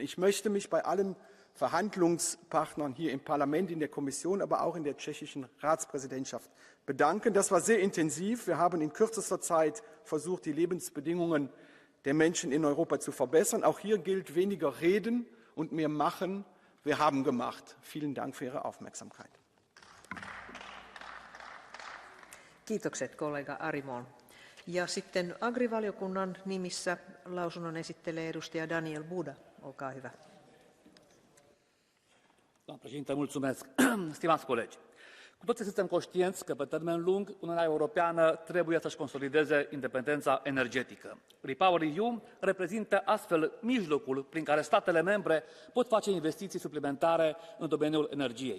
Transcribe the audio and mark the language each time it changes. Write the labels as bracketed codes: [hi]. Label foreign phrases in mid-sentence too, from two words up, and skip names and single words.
[de] Ich möchte mich bei allen Verhandlungspartnern hier im Parlament, in der Kommission, aber auch in der tschechischen Ratspräsidentschaft bedanken. Das war sehr intensiv. Wir haben in kürzester Zeit versucht, die Lebensbedingungen der Menschen in Europa zu verbessern. Auch hier gilt weniger reden und mehr machen. Wir haben gemacht. Vielen Dank für Ihre Aufmerksamkeit. [fi] Kiitokset kollega Arimon. Ja sitten agrivaliokunnan nimissä lausunnon esittelee edustaja Daniel Buda. Olkaa hyvä. [ro] Doamnă președintă, mulțumesc. Stimați colegi, cu toții suntem conștienți că pe termen lung Uniunea Europeană trebuie să-și consolideze independența energetică. REPowerEU reprezintă astfel mijlocul prin care statele membre pot face investiții suplimentare în domeniul energiei.